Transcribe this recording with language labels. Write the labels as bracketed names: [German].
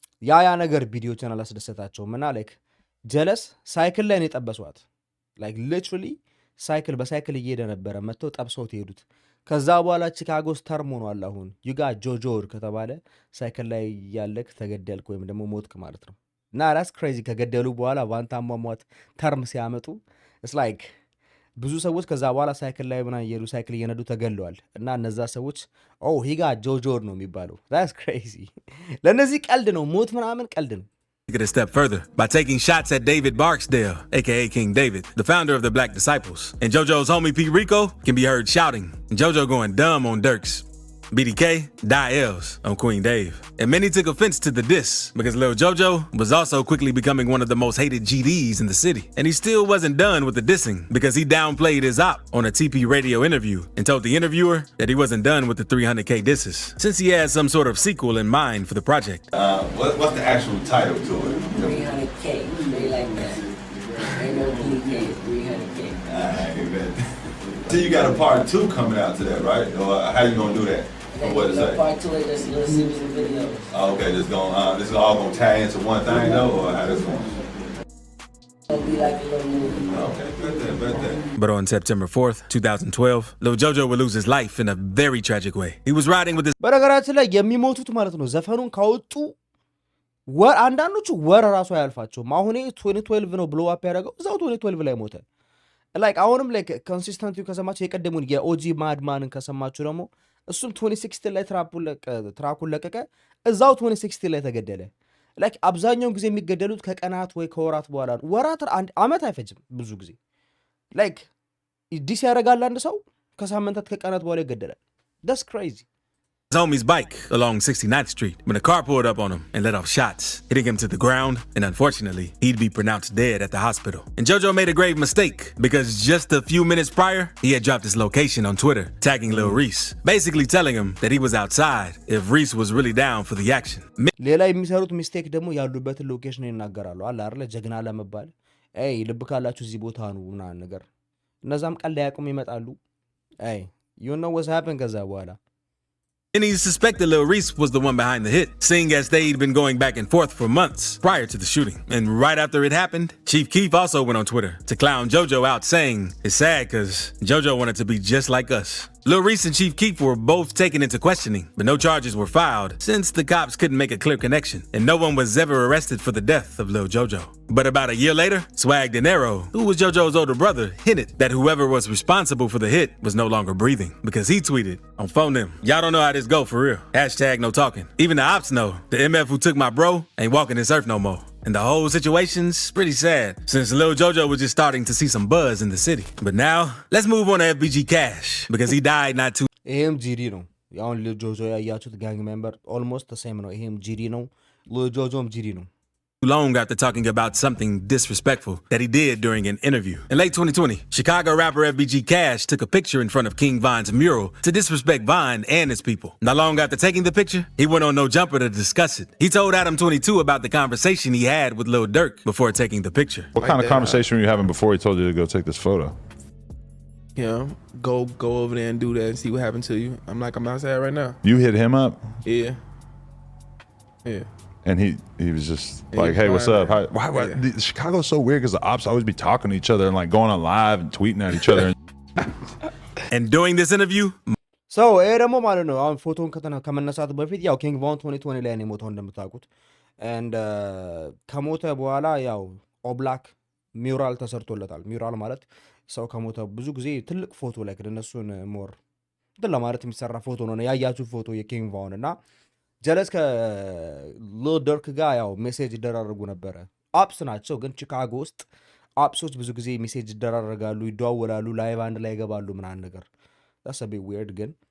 [Amharic] ያ ነገር ቪዲዮችን አላስደሰታቸውም እና ላይክ ጀለስ ሳይክል ላይ ነው የጠበሷት ላይክ ሊትራሊ በሳይክል እየሄደ ነበረ መጥተው ጠብሰውት ሄዱት። ከዛ በኋላ ቺካጎ ተርም ሆኗል። አሁን ዩጋ ጆጆ ከተባለ ሳይክል ላይ ያለክ ተገደልክ ወይም ደግሞ ሞትክ ማለት ነው እና ራስ ክሬዚ ከገደሉ በኋላ ዋንታ ማሟት ተርም ሲያመጡ [English] it's like [Amharic] ብዙ ሰዎች ከዛ በኋላ ሳይክል ላይ ምናምን እየሄዱ ሳይክል እየነዱ ተገለዋል እና እነዛ ሰዎች ሂጋ ጆጆ ነው የሚባለው። [English] that's crazy [Amharic] ለነዚህ ቀልድ ነው፣ ሞት ምናምን ቀልድ ነው። [English] Take it a step further by taking shots at David Barksdale, aka King David, the founder of the Black Disciples. And Jojo's homie Pete Rico can be heard shouting, and Jojo going dumb on Dirks. BDK, die L's on Queen Dave. And many took offense to the diss because Lil Jojo was also quickly becoming one of the most hated GDs in the city. And he still wasn't done with the dissing because he downplayed his op on a TP radio interview and told the interviewer that he wasn't done with the 300K disses since he had some sort of sequel in mind for the project. What's the actual title to it? 300K. They like that. Ain't no BK, 300K. So you got a part 2 coming out to that, right? Or how you gonna do that? Or what is that? Part 2 is just a little series of videos. Oh, okay, this is all gonna tie into one thing though, or how this going? It'll be like a little movie. Okay, bet that. But on September 4th, 2012, Lil Jojo would lose his life in a very tragic way. He was riding with his [Amharic] በነገራችን ላይ የሚሞቱት ማለት ነው ዘፈኑን ካወጡ ወር አንዳንዶቹ ወር ራሱ አያልፋቸውም። አሁን 2012 ነው ብሎ አፕ ያደረገው እዛው 2012 ላይ ሞተ። ላይክ አሁንም ላይክ ኮንሲስተንቲው ከሰማችሁ የቀደሙን የኦጂ ማድማንን ከሰማችሁ ደግሞ እሱም 2016 ላይ ትራኩን ለቀቀ እዛው 2016 ላይ ተገደለ። ላይክ አብዛኛውን ጊዜ የሚገደሉት ከቀናት ወይ ከወራት በኋላ ነው። ወራት አንድ አመት አይፈጅም ብዙ ጊዜ። ላይክ ዲስ ያደርጋል አንድ ሰው ከሳምንታት ከቀናት በኋላ ይገደላል። [English] That's crazy. his homie's bike along 69th Street when a car pulled up on him and let off shots, hitting him to the ground, and unfortunately, he'd be pronounced dead at the hospital. And Jojo made a grave mistake because just a few minutes prior, he had dropped his location on Twitter, tagging Lil Reese, basically telling him that he was outside if Reese was really down for the action. [Amharic] ሌላ የሚሰሩት ሚስቴክ ደግሞ ያሉበትን ሎኬሽን ይናገራሉ። አለ አይደል ጀግና ለመባል አይ ልብ ካላችሁ እዚህ ቦታ ነው ምናምን ነገር እነዛም ቀልድ ያቁም ይመጣሉ። አይ [English] you know what's happened [Amharic] ከዛ በኋላ [English] And he suspected Lil Reese was the one behind the hit, seeing as they'd been going back and forth for months prior to the shooting. And right after it happened, Chief Keef also went on Twitter to clown Jojo out, saying, "It's sad because Jojo wanted to be just like us." Lil Reese and Chief Keef were both taken into questioning, but no charges were filed since the cops couldn't make a clear connection, and no one was ever arrested for the death of Lil Jojo. But about a year later, Swag Dinero, who was Jojo's older brother, hinted that whoever was responsible for the hit was no longer breathing because he tweeted on phone them, "Y'all don't know how this go for real. #no talking. Even the ops know the MF who took my bro ain't walking this earth no more." And the whole situation's pretty sad since Lil Jojo was just starting to see some buzz in the city. But now, let's move on to FBG Cash because he died not too [Amharic] ይሄም ጂዲ ነው። ያው Lil Jojo ያያችሁት ጋንግ ሜምበር [English] almost the same [Amharic] ነው። ይሄም ጂዲ ነው። Lil Jojoም ጂዲ ነው። [English] long after talking about something disrespectful that he did during an interview. In late 2020, Chicago rapper FBG Cash took a picture in front of King Von's mural to disrespect Von and his people. Not long after taking the picture, he went on No Jumper to discuss it. He told Adam 22 about the conversation he had with Lil Durk before taking the picture. What kind of conversation were you having before he told you to go take this photo? Yeah, go over there and do that and see what happened to you. I'm outside right now. You hit him up? Yeah. And he was just like, "Hey, what's up?" Why Chicago's so weird because the ops always be talking to each other and like going on live and tweeting at each other. And during this interview, [Amharic] so ይሄ ደግሞ ማለት ነው አሁን ፎቶን ከመነሳቱ በፊት ያው ኪንግ ቫን 2020 ላይ ነው የሞተው እንደምታውቁት። and ከሞተ በኋላ ያው ኦብላክ ሙራል ተሰርቶለታል። ሙራል ማለት ሰው ከሞተ ብዙ ጊዜ ትልቅ ፎቶ ላይ ከነሱን ሞር እንትን ለማለት የሚሰራ ፎቶ ነው። ያያችሁ ፎቶ የኪንግ ቫን እና ጀለስ ከሎል ደርክ ጋር ያው ሜሴጅ ይደራረጉ ነበረ። አፕስ ናቸው ግን ቺካጎ ውስጥ አፕሶች ብዙ ጊዜ ሜሴጅ ይደራረጋሉ፣ ይደዋወላሉ፣ ላይቭ አንድ ላይ ይገባሉ ምናምን ነገር [English] that's a bit weird [Amharic] ግን